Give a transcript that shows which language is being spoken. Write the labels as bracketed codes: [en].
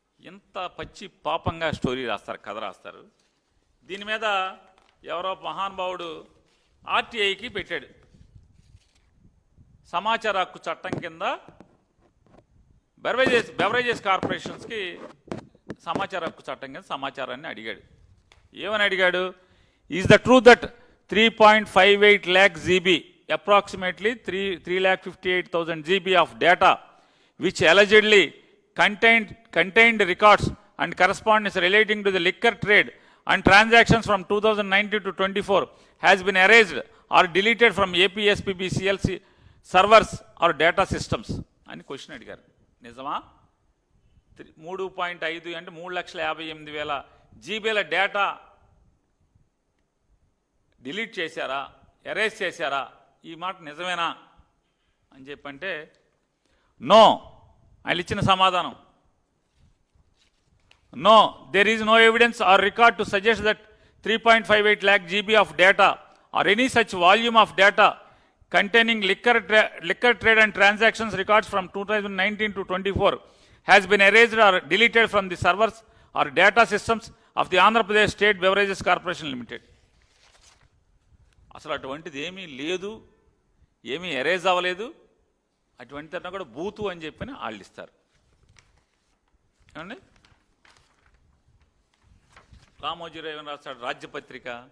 [te] ఎంత పచ్చి పాపంగా స్టోరీ రాస్తారు, కథ రాస్తారు. దీని మీద ఎవరో మహానుభావుడు ఆర్టీఐకి పెట్టాడు. సమాచార హక్కు చట్టం కింద బెవరేజెస్ కార్పొరేషన్స్కి సమాచార హక్కు చట్టం కింద సమాచారాన్ని అడిగాడు. ఏమని అడిగాడు? [en] is the true that 3.58 lakh GB, approximately 3,58,000 GB of data, which allegedly contained records and correspondence relating to the liquor trade and transactions from 2019 to 24 has been erased or deleted from APSPB CLC servers or data systems [te] అని question అడిగారు. నిజమా? 3.5 అంటే 3,58,000 జీబీల data delete చేశారా, erase చేశారా, ఈ మాట నిజమేనా అని చెప్పంటే నో. ఆయన ఇచ్చిన సమాధానం no, [en] there is no evidence or record to suggest that 3.58 lakh GB of data or any such volume of data containing liquor trade and transactions records from 2019 to 24 has been erased or deleted from the servers or data systems of the Andhra Pradesh State Beverages Corporation Limited. [te] అసలు అటువంటిది ఏమీ లేదు, ఏమీ erase అవ్వలేదు. అటువంటి అన్నా కూడా బూతు అని చెప్పని వాళ్ళు ఇస్తారు. ఏమండి? రామోజీరావు ఏమని రాస్తాడు? రాజ్యపత్రిక.